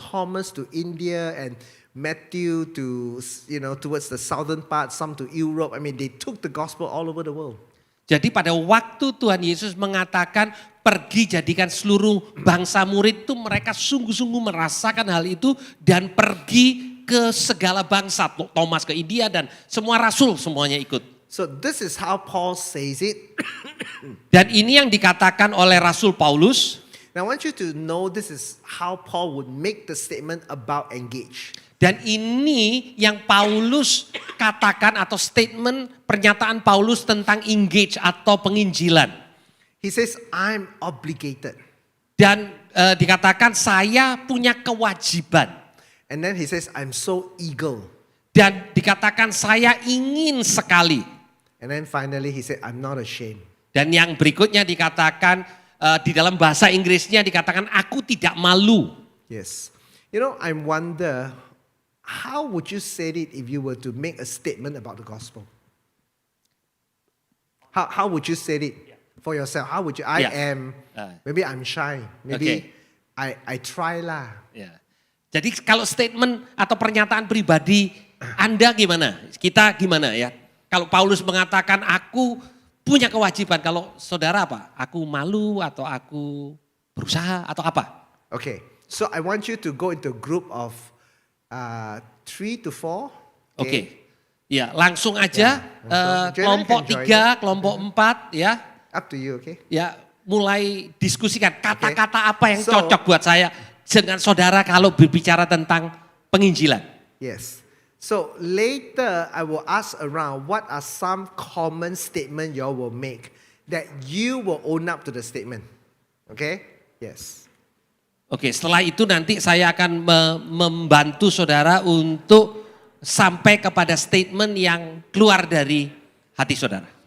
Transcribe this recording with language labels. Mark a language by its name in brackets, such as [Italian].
[English] Thomas to India and Matthew to, towards the southern part, some to Europe. I mean, they took the gospel all over the world. [Indonesian] Jadi pada waktu Tuhan Yesus mengatakan pergi jadikan seluruh bangsa murid itu, mereka sungguh-sungguh merasakan hal itu dan pergi ke segala bangsa. Thomas ke India dan semua rasul semuanya ikut. [English] So this is how Paul says it. [Indonesian] Dan ini yang dikatakan oleh Rasul Paulus. [English] Now I want you to know this is how Paul would make the statement about engage. [Indonesian] Dan ini yang Paulus katakan atau statement pernyataan Paulus tentang engage atau penginjilan. [English] He says, I'm obligated. [Indonesian] Dan dikatakan saya punya kewajiban. [English] And then he says, I'm so eager. [Indonesian] Dan dikatakan saya ingin sekali. [English] And then finally he said, I'm not ashamed. [Indonesian] Dan yang berikutnya dikatakan di dalam bahasa Inggrisnya dikatakan aku tidak malu. [English] Yes. You know, I wonder, how would you say it if you were to make a statement about the gospel? How would you say it for yourself? How would you, maybe I'm shy. Maybe I try lah. [Indonesian] Ya. Jadi kalau statement atau pernyataan pribadi Anda gimana? Kita gimana ya? Kalau Paulus mengatakan aku punya kewajiban, kalau saudara apa? Aku malu atau aku berusaha atau apa? [English] Okay, so I want you to go into a group of 3 to 4. [Indonesian] Oke. Ya, langsung aja kelompok 3, kelompok 4 ya. [English] Up to you, okay? [Indonesian] Ya, mulai diskusikan kata-kata apa yang cocok buat saya dengan saudara kalau berbicara tentang penginjilan. [English] Yes. So later I will ask around what are some common statements you all will make that you will own up to the statement. Okay? Yes. [Indonesian] Oke, setelah itu nanti saya akan membantu saudara untuk sampai kepada statement yang keluar dari hati saudara.